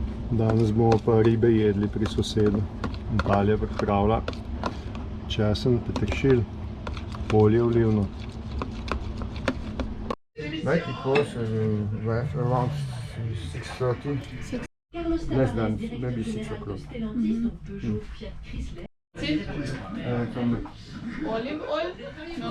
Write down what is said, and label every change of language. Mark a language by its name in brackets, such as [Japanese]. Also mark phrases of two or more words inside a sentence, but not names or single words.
[Slovenian] Danes bomo pa ribe jedli pri sosedu. Natalija pripravlja česen, peteršilj, olje olivno. [English] Like it was around 6:30. Less than, maybe 6 o'clock. Olive oil? No.